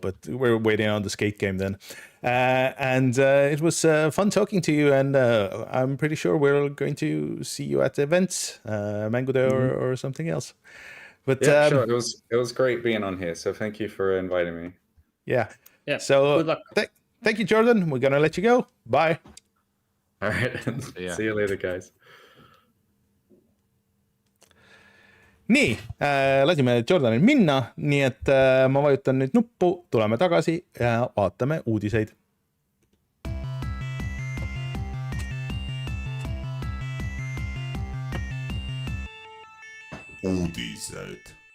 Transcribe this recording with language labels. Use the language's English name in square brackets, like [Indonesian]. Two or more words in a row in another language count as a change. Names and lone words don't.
[English] But we're waiting on the skate game then. And it was fun talking to you, and I'm pretty sure we're going to see you at events, mängude or something else. But yeah, sure. It was great being on here. So thank you for inviting me. Yeah. Yeah. So good luck. Thank you, Jordan. We're gonna let you go. Bye. All right. Yeah. See you later, guys. [Estonian] Nii, lasime Jordanil minna, nii et ma vajutan nüüd nuppu, tuleme tagasi ja vaatame uudiseid. Uudised.